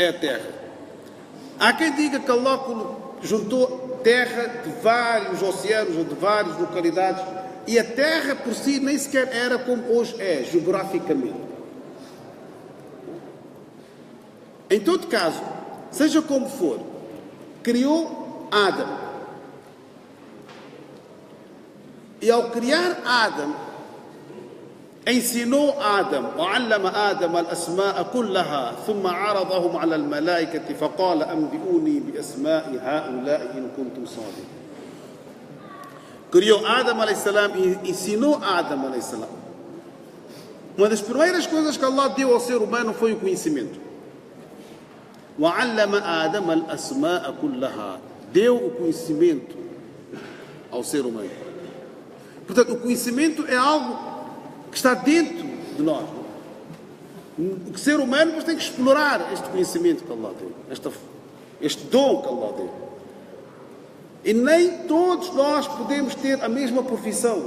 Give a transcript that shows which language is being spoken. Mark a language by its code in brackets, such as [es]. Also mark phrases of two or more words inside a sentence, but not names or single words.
[pt] Há quem diga que Allah juntou terra de vários oceanos ou de várias localidades, e a terra por si nem sequer era como hoje é, geograficamente. Em todo caso, seja como for, criou Adão. E ao criar Adão, ensinou Adão, [ar] وعلم آدم الأسماء كلها ثم عرضهم على الملائكة فقال أنبئوني بأسماء هؤلاء إن كنتم صادقين. [pt] Criou Adão a.s. e ensinou Adão a.s. Uma das primeiras coisas que Allah deu ao ser humano foi o conhecimento. [ar] وعلم آدم الأسماء كلها. [pt] Deu o conhecimento ao ser humano. Portanto, o conhecimento é algo que está dentro de nós. O ser humano tem que explorar este conhecimento que Allah deu, este dom que Allah deu. E nem todos nós podemos ter a mesma profissão.